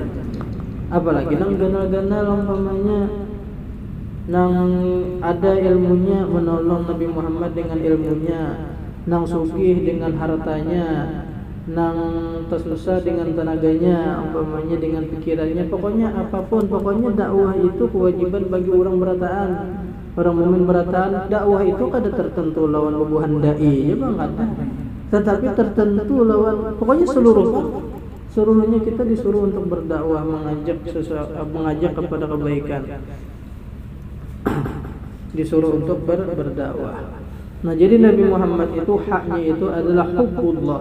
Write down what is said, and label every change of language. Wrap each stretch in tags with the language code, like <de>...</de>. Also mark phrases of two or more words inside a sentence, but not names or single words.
<bjn>Apalagi nang ganal-ganal umpamanya nang ada ilmunya menolong Nabi Muhammad dengan ilmunya, nang sugih dengan hartanya, nang tersusah dengan tenaganya umpamanya dengan pikirannya, pokoknya apapun, pokoknya dakwah itu kewajiban bagi orang berataan. Orang mukmin berataan dakwah itu kada tertentu lawan bubuhan dai ya bang kada,</bjn> <id>tetapi tertentu lawan pokoknya seluruhnya kita disuruh untuk berdakwah, mengajak kepada kebaikan, disuruh untuk berdakwah. Nah jadi Nabi Muhammad itu haknya itu adalah hubbullah.</id>